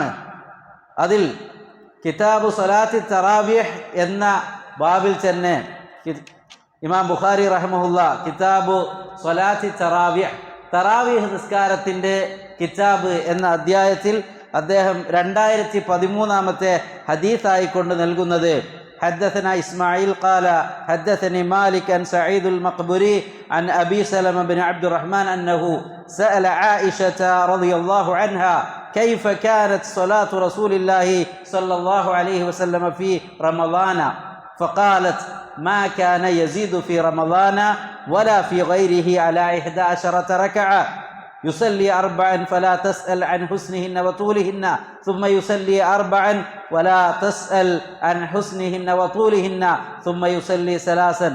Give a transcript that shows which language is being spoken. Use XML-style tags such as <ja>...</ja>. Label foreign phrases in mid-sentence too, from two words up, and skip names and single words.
<ml>അതിൽ</ml> <ar>كتاب صلاة التراويح</ar> <ml>എന്ന ബാബിൽ തന്നെ ഇമാം ബുഖാരി റഹിമഹുള്ള</ml> <ar>كتاب صلاة التراويح,</ar> <ml>തറാവീഹ് നിസ്കാരത്തിൻ്റെ കിതാബ് എന്ന അധ്യായത്തിൽ അദ്ദേഹം 2013 ഹദീസായിക്കൊണ്ട് നൽകുന്നത്</ml> <ar>حدثنا إسماعيل قال حدثني مالك عن سعيد المقبري عن أبي سلمة بن عبد الرحمن أنه سأل عائشة رضي الله عنها كيف كانت صلاة رسول الله صلى الله عليه وسلم في رمضان، فقالت ما كان يزيد في رمضان ولا في غيره على 11 ركعة، يصلي 4 فلا تسأل عن حسنهن وطولهن، ثم يصلي 4 ولا تسأل عن حسنهن وطولهن، ثم يصلي 3.</ar>